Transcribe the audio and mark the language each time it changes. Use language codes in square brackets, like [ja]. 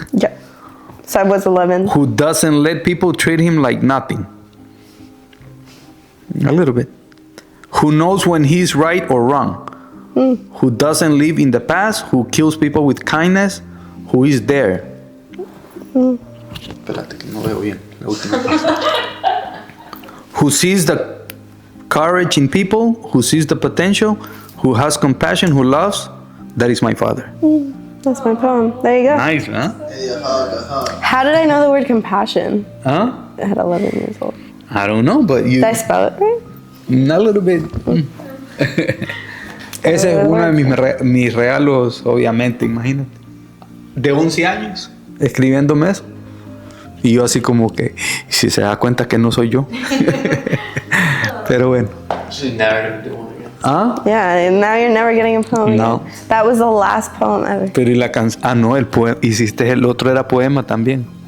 [en] Yeah. So I was 11. Who doesn't let people treat him like nothing. A little bit. Who knows when he's right or wrong. who doesn't live in the past, who kills people with kindness, who is there. [es] Espérate que no veo bien la última parte. [en] Who sees the courage in people, who sees the potential, who has compassion, who loves. That is my father. That's my poem. There you go. Nice, huh? How did I know the word compassion? Huh? I had 11 years old. I don't know, but you... Did I spell it right? A little bit. [es] Ese es uno de mis regalos, obviamente, imagínate. De 11 años, escribiéndome eso. Y yo así como que, si se da cuenta que no soy yo. Pero bueno. [en] She's never gonna do one again. ¿Ah? Yeah, and now you're never getting a poem No. again. That was the last poem ever. [es] Pero y la canción... Ah, no, el poema. Hiciste el otro, era poema también.